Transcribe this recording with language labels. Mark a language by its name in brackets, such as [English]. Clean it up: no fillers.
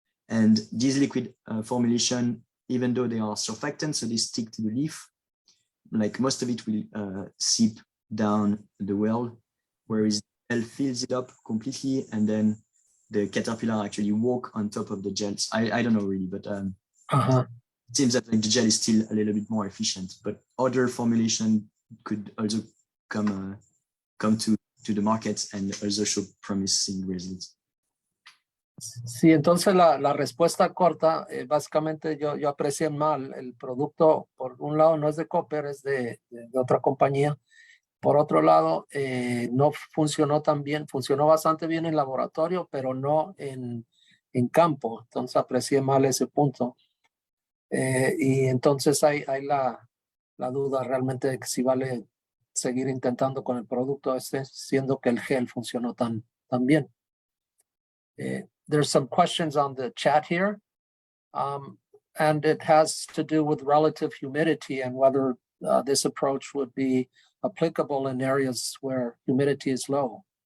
[English] And this liquid formulation, even though they are surfactants, so they stick to the leaf, like most of it will seep down the well, whereas the gel fills it up completely, and then the caterpillar actually walk on top of the gels. I don't know really, but it seems that like the gel is still a little bit more efficient, but other formulation could also come to the market and also show promising results. [Spanish] Sí, entonces la respuesta corta, básicamente yo aprecié mal el producto. Por un lado no es de Copper, es de otra compañía. Por otro lado, no funcionó tan bien, funcionó bastante bien en laboratorio, pero no en campo. Entonces aprecié mal ese punto. Y entonces hay la duda realmente de que si vale seguir intentando con el producto este, siendo que el gel funcionó tan bien. [English] There's some questions on the chat here, and it has to do with relative humidity and whether this approach would be applicable in areas where humidity is low.